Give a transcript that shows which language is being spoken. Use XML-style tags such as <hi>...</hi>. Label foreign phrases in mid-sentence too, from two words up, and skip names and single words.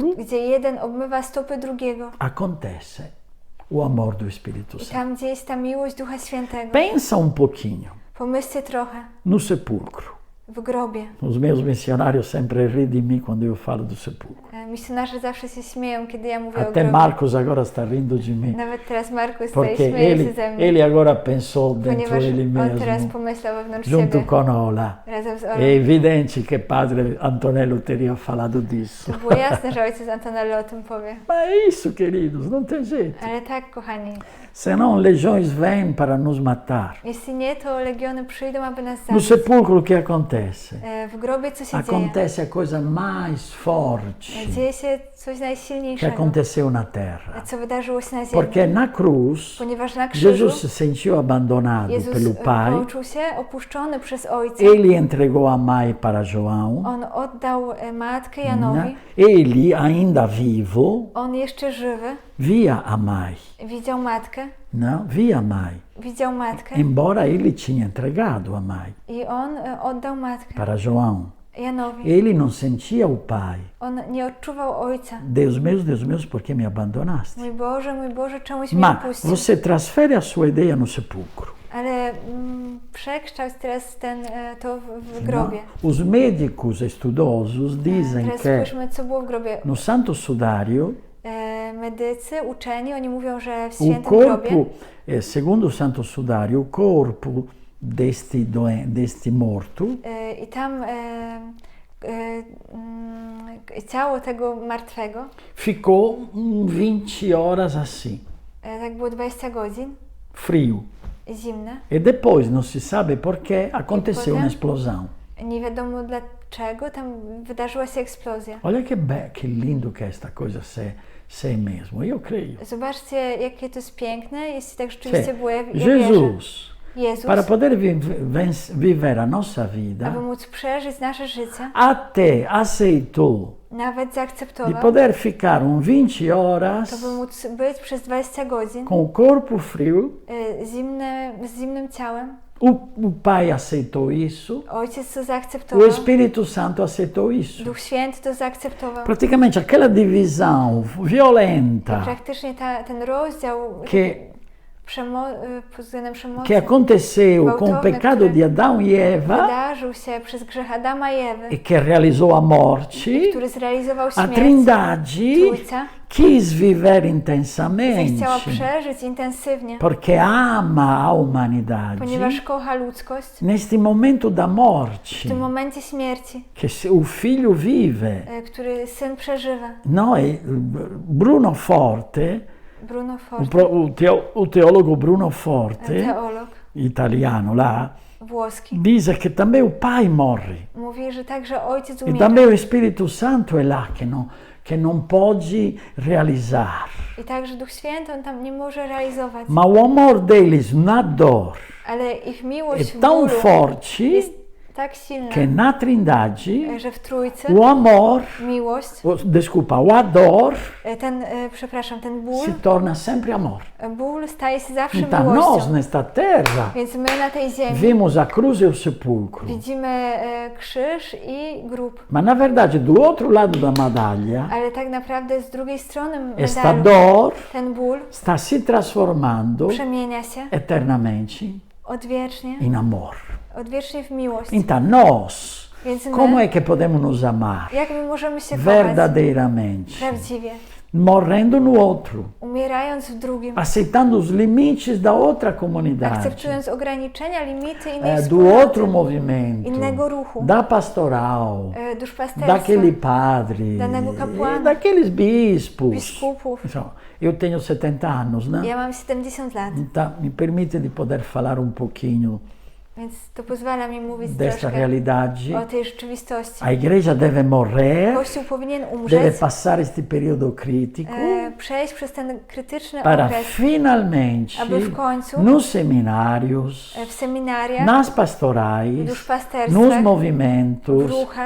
<pl>gdzie jeden obmywa stopy drugiego,</pl> <pt>acontece o amor do Espírito</pt> <pl>i</pl> <pt>Santo.</pt> <pl>tam, gdzie jest ta miłość Ducha Świętego.</pl> <pt>Pensa um pouquinho.</pt> <pl>Pomyślcie trochę</pl> <pt>no sepulcro.</pt> <pl>w grobie.</pl> <pt>Os meus missionários sempre riem de mim quando eu falo do sepulcro.</pt> <pl>Misjonarze zawsze się śmieją, kiedy ja mówię o</pl> <pt>Até</pt> <pl>grobie.</pl> <pt>Marcos agora está rindo de mim.</pt> <pl>Nawet teraz Markus tutaj</pl> <pt>Porque</pt> <pl>śmieje się ze mnie,</pl> <pt>ele agora pensou dentro</pt> <pl>ponieważ</pl> <pt>ele</pt> <pl>on teraz</pl> <pt>mesmo,</pt> <pl>pomyślał wewnątrz</pl> <pt>junto</pt> <pl>siebie,</pl> <pt>con Ola.</pt> <pl>razem z</pl> <pt>È</pt> <pl>Olą.</pl> <pt>evidente che padre Antonello teria falado disso.</pt> <pl>To było jasne, że ojciec Antonello o tym powie.</pl> <it>Ma è</it> <pt>isso, queridos, não tem jeito.</pt> <pl>Ale tak, kochani,</pl> <pt>Senão legiões vêm para nos matar.</pt> <pl>jeśli nie, to legiony przyjdą, aby nas</pl> <pt>No</pt> <pl>zabić.</pl> <pt>sepulcro o que acontece?</pt> <pl>W grobie co się dzieje?</pl> <pt>Acontece a coisa mais forte</pt> <pl>Dzieje się coś</pl> <pt>que</pt> <pl>najsilniejszego,</pl> <pt>aconteceu na terra.</pt> <pl>co wydarzyło się na ziemi.</pl> <pt>Porque na cruz,</pt> <pl>Ponieważ na krzyżu</pl> <pt>Jesus se sentiu abandonado</pt> <pl>Jezus</pl> <pt>pelo Pai.</pt> <pl>poczuł się opuszczony przez Ojca.</pl> <pt>Ele entregou a mãe para João.</pt> <pl>On oddał matkę Janowi.</pl> <pt>Ele, ainda vivo,</pt> <pl>On jeszcze żywy</pl> <pt>via a mãe.</pt> <pl>widział matkę.</pl> <pt>Não, via a mãe.</pt> <pl>Widział matkę</pl> <pt>Embora ele tinha entregado a mãe</pt> <pl>i on oddał matkę</pl> <pt>para João.</pt> <pl>Janowi.</pl> <pt>Ele não sentia o Pai.</pt> <pl>On nie odczuwał Ojca.</pl> <pt>Deus meu, por que me abandonaste?</pt> <pl>Mój Boże, czemuś mnie</pl> <pt>Ma</pt> <pl>opuścił.</pl> <pt>você transfere a sua ideia no sepulcro.</pt> <pl>Ale przekształć teraz to w grobie.</pl> <pt>Não? Os médicos estudosos dizem</pt> <pl>Teraz</pl> <pt>que</pt> <pl>spójrzmy, co było w grobie.</pl> <pt>no Santo Sudário,</pt> <pl>Medycy, uczeni, oni mówią, że w</pl> <pt>o</pt> <pl>świętym</pl> <pt>corpo,</pt> <pl>grobie,</pl> <pt>segundo o Santo Sudário, o corpo deste morto</pt> <pl>i tam ciało tego martwego,</pl> <pt>ficou 20 horas assim,</pt> <pl>tak było 20 godzin,</pl> <pt>frio.</pt> <pl>zimne.</pl> <pt>E depois não se sabe porque aconteceu</pt> <pl>potem?</pl> <pt>uma explosão.</pt> <pl>Nie wiadomo dlaczego, tam wydarzyła się eksplozja.</pl> <pt>Olha que lindo que é esta coisa ser mesmo. Eu creio.</pt> <pl>Zobaczcie, jakie to jest piękne, jeśli tak rzeczywiście było. Ja wierzę.</pl> <pt>Jesus,</pt> <pl>Jezus,</pl> <pt>para poder viver a nossa vida,</pt> <pl>aby móc przeżyć nasze życie,</pl> <pt>até aceitou</pt> <pl>nawet</pl> <pt>de</pt> <pl>zaakceptował,</pl> <pt>poder ficar 20 horas</pt> <pl>to by móc być przez 20 godzin</pl> <pt>com o corpo frio.</pt> <pl>z zimnym ciałem.</pl> <pt>O Pai aceitou isso,</pt> <pl>Ojciec to</pl> <pt>o</pt> <pl>zaakceptował,</pl> <pt>Espírito Santo aceitou isso.</pt> <pl>Duch Święty to zaakceptował.</pl> <pt>Praticamente aquela divisão violenta</pt> <pl>Praktycznie ten rozdział pod względem przemocy</pl> <pt>que aconteceu com o pecado de Adão e Eva</pt> <pl>wydarzył się przez grzech Adama i Ewy,</pl> <pt>e que realizou a morte,</pt> <pl>który zrealizował</pl> <pt>a</pt> <pl>śmierć.</pl> <pt>Trindade</pt> <pl>Trójca,</pl> <pt>quis viver</pt> <pl>która</pl> <pt>intensamente</pt> <pl>chciała przeżyć intensywnie,</pl> <pt>porque ama a humanidade</pt> <pl>ponieważ kocha ludzkość.</pl> <pt>neste momento da</pt> <pl>W</pl> <pt>morte</pt> <pl>tym momencie śmierci,</pl> <pt>que o filho vive.</pt> <pl>który syn przeżywa.</pl> <pt>Bruno Forte,</pt> <pl>Bruno Forte,</pl> <pt>o teólogo Bruno Forte,</pt> <pl>teolog</pl> <pt>italiano lá,</pt> <pl>włoski,</pl> <pt>diz que também o Pai morre.</pt> <pl>mówi, że także Ojciec</pl> <pt>E</pt> <pl>umiera.</pl> <pt>também o Espírito Santo é lá que não pode realizar.</pt> <pl>I także Duch Święty, on tam nie może realizować.</pl> <pt>Mas o amor deles na dor</pt> <pl>Ale ich</pl> <pt>é</pt> <pl>miłość w</pl> <pt>tão</pt> <pl>bólu</pl> <pt>forte</pt> <pl>jest tak silna,</pl> <pt>que na Trindade</pt> <pl>że w Trójcy</pl> <pt>o amor,</pt> <pl>miłość,</pl> <pt>a dor</pt> <pl>ten ból,</pl> <pt>se torna sempre amor.</pt> <pl>ból staje się zawsze</pl> <pt>Então nós</pt> <pl>miłością.</pl> <pt>nesta terra</pt> <pl>Więc my na tej ziemi</pl> <pt>vimos a cruz e o sepulcro.</pt> <pl>widzimy krzyż i grób.</pl> <pt>Mas na verdade, do outro lado da medalha,</pt> <pl>Ale tak naprawdę z drugiej strony</pl> <pt>esta</pt> <pl>medalu</pl> <pt>dor</pt> <pl>ten ból</pl> <pt>está se transformando</pt> <pl>przemienia się</pl> <pt>eternamente</pt> <pl>odwiecznie w miłość.</pl> <pt>Então nós,</pt> <pl>Więc</pl> <pt>como</pt> <pl>my,</pl> <pt>é que podemos nos amar</pt> <pl>jak my możemy się kochać</pl> <pt>verdadeiramente?</pt> <pl>prawdziwie,</pl> <pt>Morrendo no outro,</pt> <pl>umierając w drugim,</pl> <pt>aceitando os limites da outra comunidade,</pt> <pl>akceptując ograniczenia, limity innej</pl> <pt>do</pt> <pl>wspólnoty,</pl> <pt>outro movimento,</pt> <pl>innego ruchu,</pl> <pt>da pastoral,</pt> <pl>duszpasterstwa,</pl> <pt>daquele padre,</pt> <pl>danego kapłana,</pl> <pt>daqueles bispos.</pt> <pl>biskupów.</pl> <pt>Então, eu tenho 70 anos, né?</pt> <pl>Ja mam 70 lat,</pl> <pt>Então, me permite de poder falar pouquinho</pt> <pl>więc to pozwala mi mówić</pl> <pt>desta</pt> <pl>troszkę</pl> <pt>realidade.</pt> <pl>o tej rzeczywistości.</pl> <pt>A igreja deve morrer,</pt> <pl>Kościół powinien</pl> <pt>deve</pt> <pl>umrzeć,</pl> <pt>passar este período crítico</pt> <pl>przejść przez ten krytyczny</pl> <pt>para</pt> <pl>okres,</pl> <pt>finalmente,</pt> <pl>aby w końcu</pl> <pt>nos seminários,</pt> <pl>w seminariach,</pl> <pt>nas</pt> <pl>w</pl> <pt>pastorais,</pt> <pl>duszpasterstwach,</pl> <pt>nos movimentos,</pt> <pl>w ruchach,</pl>